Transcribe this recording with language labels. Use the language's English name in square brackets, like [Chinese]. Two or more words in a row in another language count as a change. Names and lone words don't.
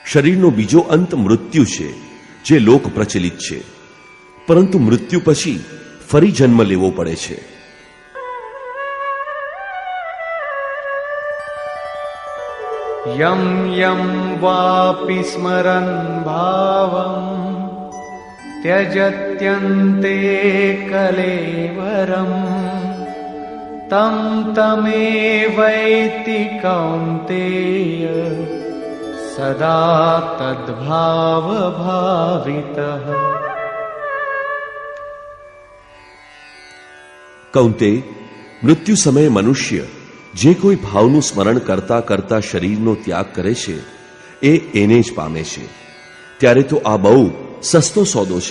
[Gujarati] શરીરનો બીજો અંત મૃત્યુ છે, જે લોક પ્રચલિત છે, પરંતુ મૃત્યુ પછી ફરી જન્મ લેવો પડે છે. [Sanskrit] યમ યમ વાપી સ્મરન ભાવમ त्यजत्यन्ते कलेवरम् तं तमेवैति कौन्तेय सदा तद्भाव भावितः. [Gujarati] કૌંતે, મૃત્યુ સમયે મનુષ્ય જે કોઈ ભાવનું સ્મરણ કરતા કરતા શરીરનો ત્યાગ કરે છે એ એને જ પામે છે. ત્યારે તો આ બહુ સસ્તો સોદો છે.